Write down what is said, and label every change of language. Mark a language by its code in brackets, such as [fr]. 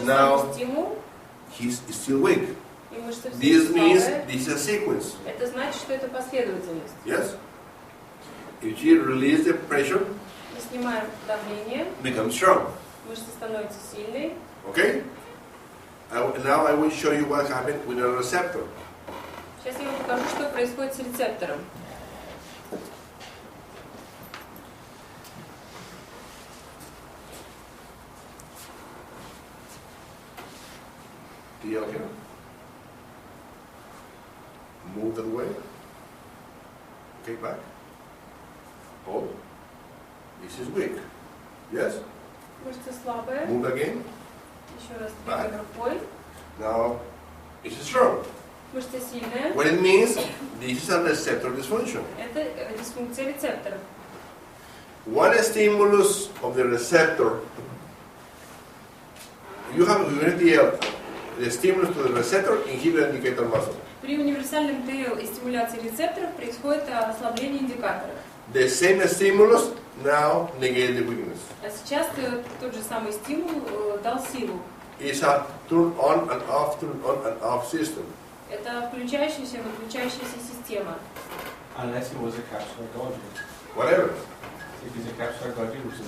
[en] and now [ru] самый стимул, [en] he's still weak. [ru] и мышца все [en] This means [ru] слабая. [en] this is a sequence. [ru] Это значит, что это последовательность. [en] Yes? If you release the pressure, [ru] Мы снимаем давление, [en] becomes strong. [ru] мышца становится сильной. [en] Okay? Now I will show you what happened with a receptor. [ru] Сейчас я вам покажу, что происходит с рецептором. [en] TL here. Move that way. Okay, back. Hold. This is weak. Yes? [ru] Мышца слабая. [en] Move again. [ru] Еще раз двигаем рукой. [en] Now, this is strong. [ru] Мышца сильная. [en] What it means, this is a receptor dysfunction. [ru] Это дисфункция рецептора. [en] One stimulus of the receptor, you have the stimulus to the receptor inhibit indicator muscle. [ru] При универсальном ТЛ и стимуляции рецепторов происходит ослабление индикатора. [en] The same stimulus now negate the weakness. [ru] А сейчас тот же самый стимул дал силу. [en] It's a turn on and off system. [ru] Это включающаяся и выключающаяся система. [en] Unless it was a capsular Golgi. Whatever. If it's a capsular Golgi, which is